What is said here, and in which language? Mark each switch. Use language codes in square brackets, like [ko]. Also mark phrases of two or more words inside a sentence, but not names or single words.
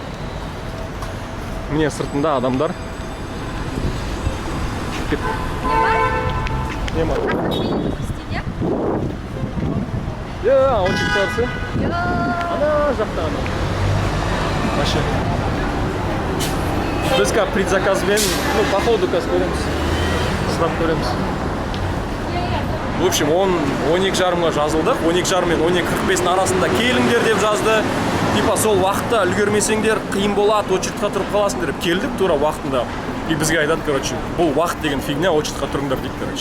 [kk] Міне сыртында адамдар. Не бар? Очередь тарсы. Ана жақта ана. Вообще. Біз [ru] как предзаказбен, по ходу [kk] көреміз. Сұрап көреміз. [ru] В общем, [kk] 12:30-ға жазылдық. 12:30 мен 12:45 арасында келіңдер деп жазды. Типа сол уақытта үлгермесеңдер қиын болады, очередьқа тұрып қаласыңдар деп келдік тура уақытында. И бізге айтады, короче, бұл уақыт деген фигня, очередьқа тұрыңдар дейді, короче.